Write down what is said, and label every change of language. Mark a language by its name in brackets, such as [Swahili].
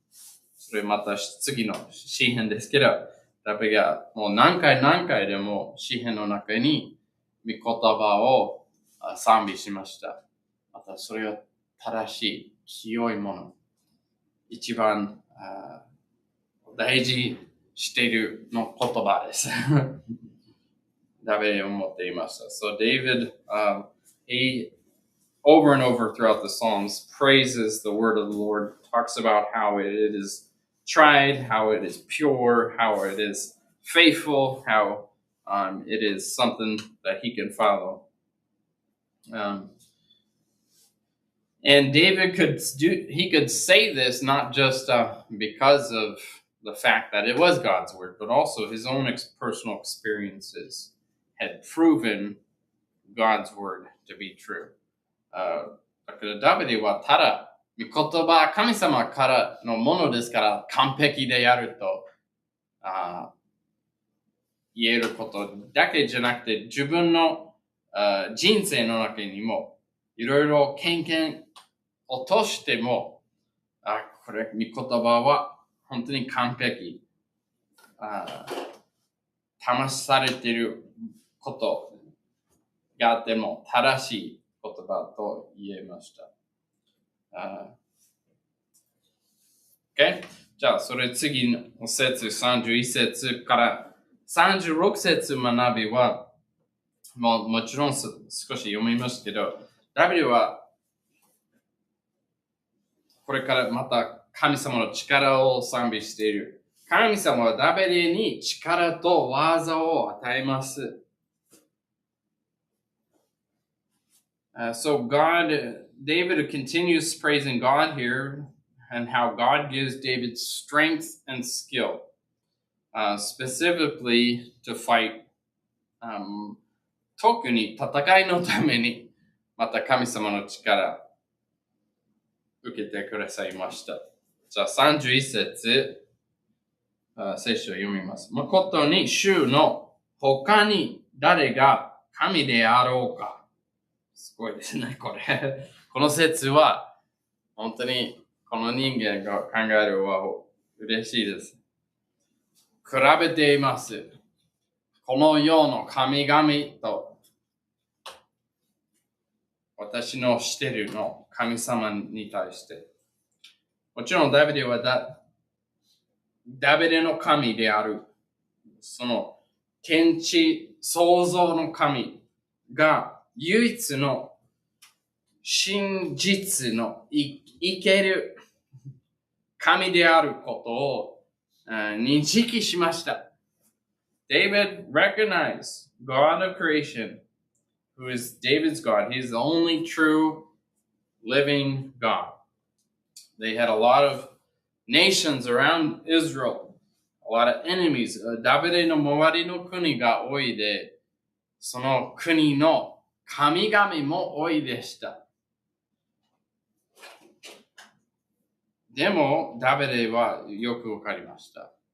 [Japanese] それまた次の詩編ですけど、ダビデがもう何回でも詩編の中に御言葉を賛美しました。またそれは正しい、清いもの。一番大事しているの言葉です。ダビデを持っていました。 [English] So David, he over and over throughout the Psalms praises the word of the Lord, talks about how it is tried, how it is pure, how it is faithful, how it is something that he can follow. And David could say this not just because of the fact that it was God's word, but also his own personal experiences had proven God's word to be true. [Japanese] だからダビデはただ御言葉、神様からのものですから完璧であると言えることだけじゃなくて、自分の人生の中にもいろいろ経験を通しても、これ御言葉は本当に完璧、試されていることがあっても正しい言葉と言えました。 [English] Okay? [Japanese] じゃあ、それ次の節、31節から36節学びは、もちろん少し読みますけど、ダビデはこれからまた神様の力を賛美している。神様はダビデに力と技を与えます。 [English] So David continues praising God here and how God gives David strength and skill, specifically to fight. [Japanese] 特に戦いのためにまた神様の力受けてくださいました。じゃあ31節、聖書を読みます。誠に主の他に誰が神であろうか。すごいですね、これ。この説は、本当にこの人間が考えるは嬉しいです。比べています。この世の神々と、私の知っているの神様に対して。もちろんダビデはダビデの神である。その天地創造の神が唯一の真実の生ける神であることを認識しました。 [English] David recognized God of creation, who is David's God. He is the only true living God. They had a lot of nations around Israel, a lot of enemies. [Japanese] ダビデの周りの国が多いで、その国の神々も多いでした。でも、ダビデはよくわかりました。